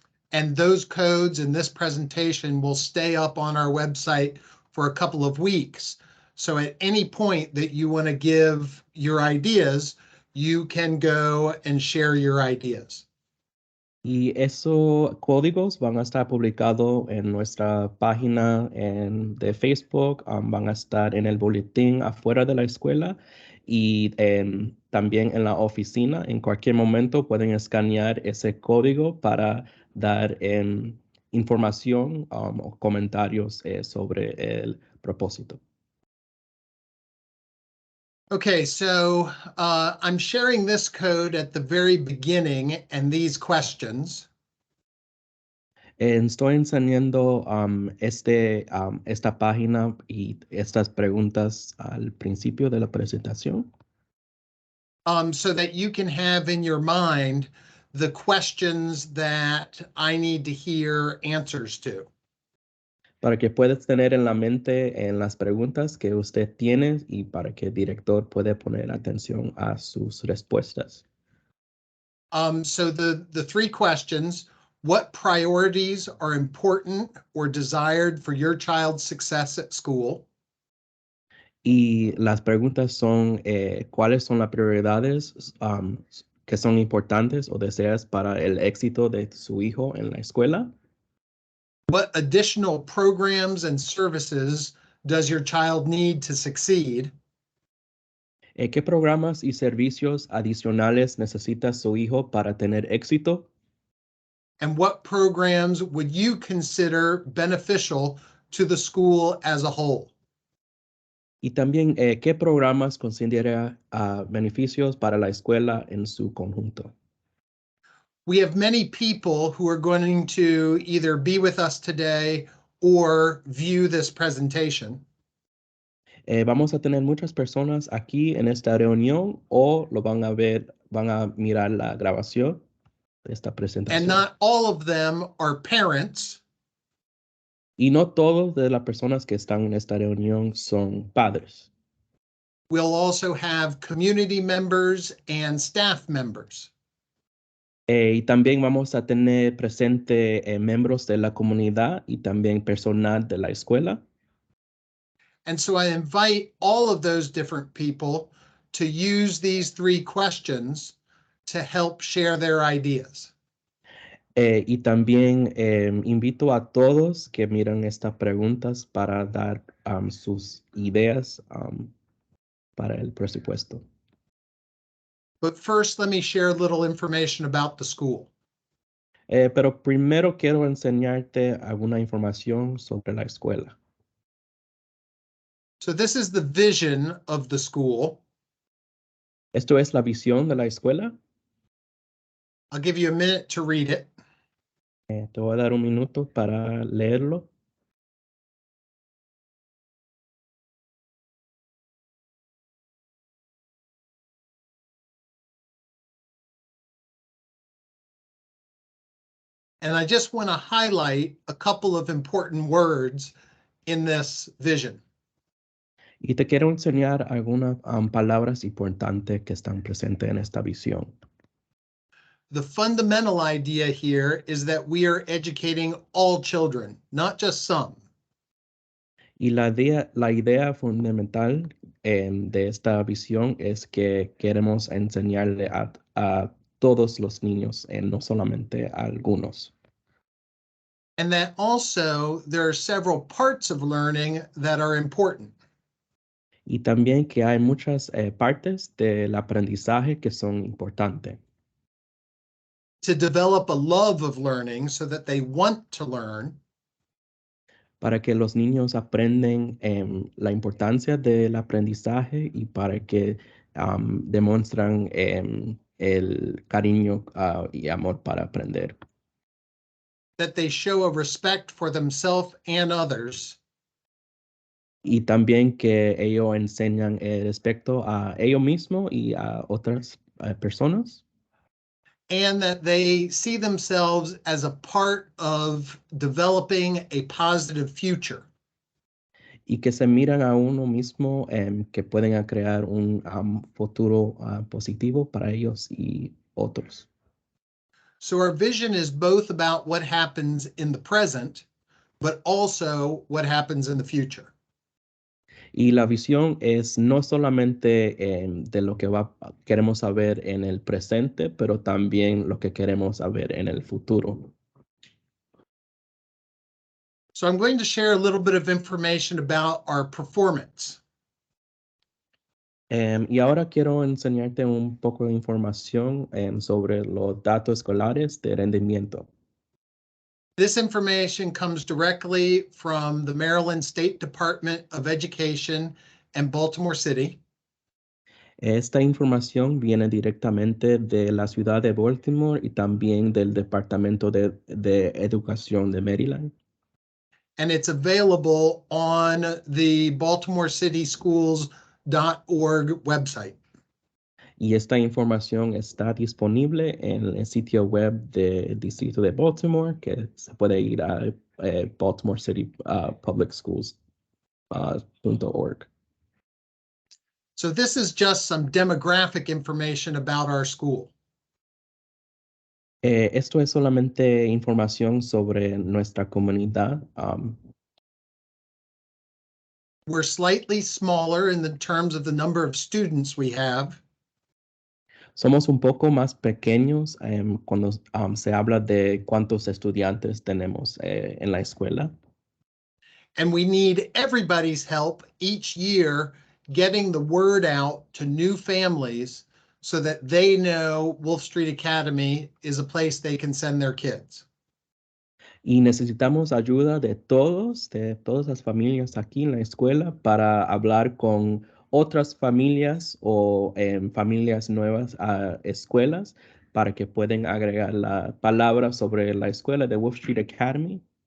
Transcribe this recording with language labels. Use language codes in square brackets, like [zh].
[en] And those codes in this presentation will stay up on our website for a couple of weeks. So at any point that you want to give your ideas, you can go and share your ideas. [es] Y esos códigos van a estar publicados en nuestra página de Facebook, van a estar en el boletín afuera de la escuela y también en la oficina. En cualquier momento pueden escanear ese código para dar información o comentarios sobre el propósito. [en] Okay, so I'm sharing this code at the very beginning and these questions. [es] Estoy enseñando esta página y estas preguntas al principio de la presentación. [en] So that you can have in your mind the questions that I need to hear answers to. [es] Para que puedas tener en la mente en las preguntas que usted tiene y para que el director pueda poner atención a sus respuestas. [en] So the three questions: what priorities are important or desired for your child's success at school? [es] Y las preguntas son, ¿cuáles son las prioridades que son importantes o deseas para el éxito de su hijo en la escuela? [en] What additional programs and services does your child need to succeed? [es] ¿Qué programas y servicios adicionales necesita su hijo para tener éxito? [en] And what programs would you consider beneficial to the school as a whole? [es] Y también, ¿qué programas considera beneficios para la escuela en su conjunto? [en] We have many people who are going to either be with us today or view this presentation. [es] Vamos a tener muchas personas aquí en esta reunión o lo van a ver, van a mirar la grabación de esta presentación. [en] And not all of them are parents. [es] Y no todos de las personas que están en esta reunión son padres. [en] We'll also have community members and staff members. [es] Y también vamos a tener presente miembros de la comunidad y también personal de la escuela. [en] And so I invite all of those different people to use these 3 questions to help share their ideas. [es] Y también invito a todos que miran estas preguntas para dar sus ideas para el presupuesto. [en] But first, let me share a little information about the school. [es] Pero primero quiero enseñarte alguna información sobre la escuela. [en] So this is the vision of the school. [es] Esto es la visión de la escuela. [en] I'll give you a minute to read it. [es] Te voy a dar un minuto para leerlo. [en] And I just want to highlight a couple of important words in this vision. [es] Y te quiero enseñar algunas palabras importantes que están presentes en esta visión. [en] The fundamental idea here is that we are educating all children, not just some. [es] Y la idea fundamental de esta visión es que queremos enseñarle a todos los niños, no solamente a algunos. [en] And that also there are several parts of learning that are important. [es] Y también que hay muchas partes del aprendizaje que son importantes. [en] To develop a love of learning so that they want to learn. [es] Para que los niños aprenden la importancia del aprendizaje y para que demuestran el cariño y amor para aprender. [en] That they show a respect for themselves and others. [es] Y también que ellos enseñan respecto a ellos mismos y a otras personas. [en] And that they see themselves as a part of developing a positive future. [es] Y que se miran a uno mismo que pueden crear un futuro positivo para ellos y otros. [en] So our vision is both about what happens in the present, but also what happens in the future. [es] Y la visión es no solamente de lo que queremos saber en el presente, pero también lo que queremos saber en el futuro. [en] So I'm going to share a little bit of information about our performance. [es] Y ahora quiero enseñarte un poco de información sobre los datos escolares de rendimiento. [en] This information comes directly from the Maryland State Department of Education and Baltimore City. [es] Esta información viene directamente de la ciudad de Baltimore y también del Departamento de Educación de Maryland. [en] And it's available on the BaltimoreCitySchools.org website. [es] Y esta información está disponible en el sitio web del Distrito de Baltimore, que se puede ir a Baltimore City Public Schools.org. [en] So this is just some demographic information about our school. [es] Esto es solamente información sobre nuestra comunidad. [en] We're slightly smaller in the terms of the number of students we have. [es] Somos un poco más pequeños cuando se habla de cuántos estudiantes tenemos en la escuela. [en] And we need everybody's help each year getting the word out to new families so that they know Wolfe Street Academy is a place they can send their kids. [es] Y necesitamos ayuda de todas las familias aquí en la escuela para hablar con otras familias o familias nuevas a escuelas para que puedan agregar la palabra sobre la escuela de Wolfe Street Academy.